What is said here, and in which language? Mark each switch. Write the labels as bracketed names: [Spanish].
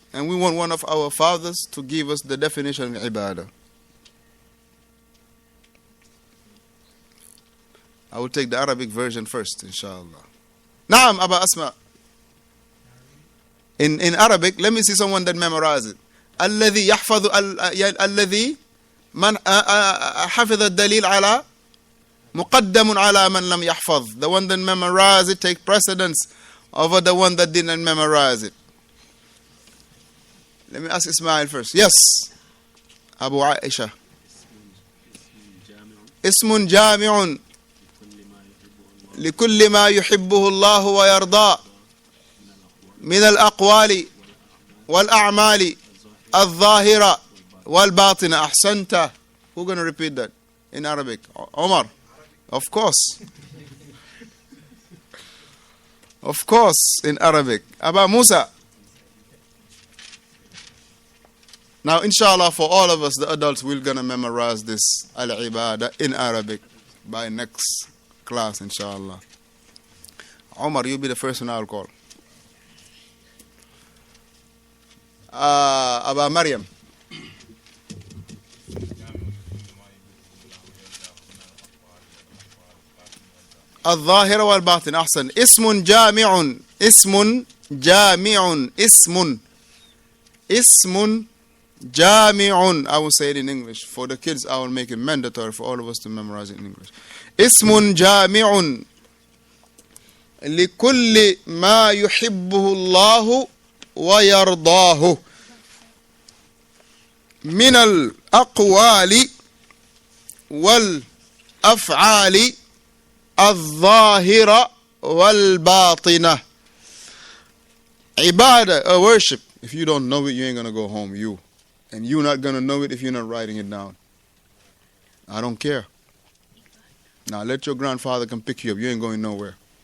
[English] And we want one of our fathers to give us the definition of ibadah. I will take the Arabic version first, inshallah. Naam, Aba Asma. In Arabic, let me see someone that memorizes it. [Arabic] الذي يحفظ الذي من حفظ الدليل على مقدم على من لم يحفظ. [English] The one that memorized it take precedence over the one that didn't memorize it. Let me ask Ismail first. Yes. Abu Aisha. [Arabic] اسم جامع لكل ما يحبه الله ويرضاه من الأقوال والأعمال الظاهرة والباطنة. أحسنت. [English] Who's going to repeat that in Arabic? Omar. Of course. Of course, in Arabic. Aba Musa. Now, inshallah, for all of us, the adults, we're going to memorize this al-ibadah in Arabic by next class, inshallah. Omar, you'll be the first one I'll call. Aba Maryam. [Arabic] الظاهر والباطن. أحسن. اسم جامع. اسم جامع. اسم جامع. [English] I will say it in English. For the kids, I will make it mandatory for all of us to memorize it in English. [Arabic] اسم جامع لكل ما يحبه الله ويرضاه من الأقوال والأفعال الظاهرة والباطنة. Ibadah, worship, [English] If you don't know it, you ain't going to go home, you. And you're not going to know it if you're not writing it down. I don't care. Now let your grandfather come pick you up. You ain't going nowhere.